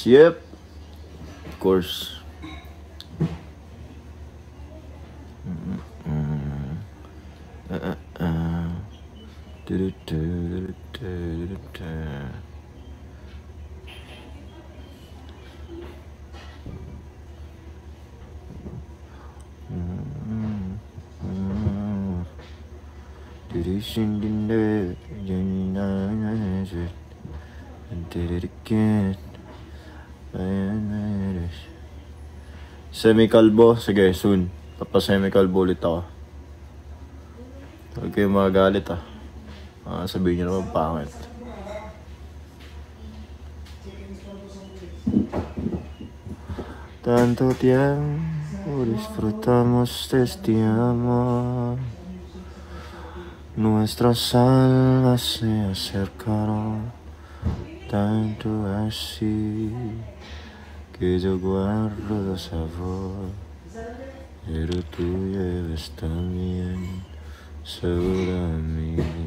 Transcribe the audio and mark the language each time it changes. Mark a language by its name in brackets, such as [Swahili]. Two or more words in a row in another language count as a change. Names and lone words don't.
[English] Yep. Of course. Did it again. [Filipino] Semi-kalbo? Sige, soon. Papa-semi-kalbo ulit ako. Huwag kayong magagalit ah. Sabihin nyo naman pangit. [Spanish] Tanto tiempo disfrutamos de este amor. Nuestras almas se acercaron tanto así que yo guardo sabor, pero tú llevas también sabor a mí.